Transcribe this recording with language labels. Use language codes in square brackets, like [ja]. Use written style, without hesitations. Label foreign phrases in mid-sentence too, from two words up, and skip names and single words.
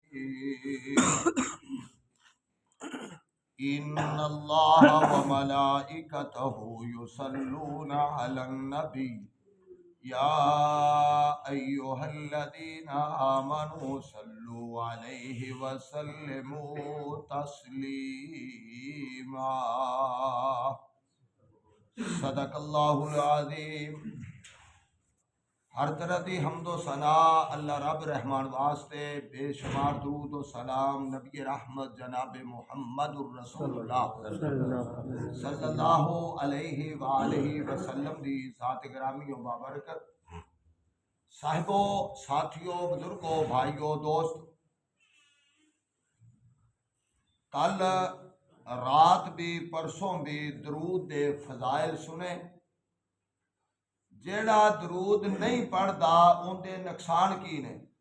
[ar] إن الله وملائكته يصلون على النبي يا أيها الذين آمنوا صلوا عليه وسلموا تسليما. صدق الله العظيم. [ur] ہر طرح کی حمدو ثنا اللہ رب رحمان واسطے، بےشمار درود و سلام نبی رحمت جناب [ar] محمد رسول الله صلى الله عليه وآله وسلم [ur] دی ذات گرامی و بابرکت. صاحبو، ساتھیوں، بزرگوں، بھائیوں، دوست، کل رات بھی پرسوں بھی درود دے فضائل سنے. [pa] جیہڑا درود نہیں پڑھتا ان کے نقصان کی نے?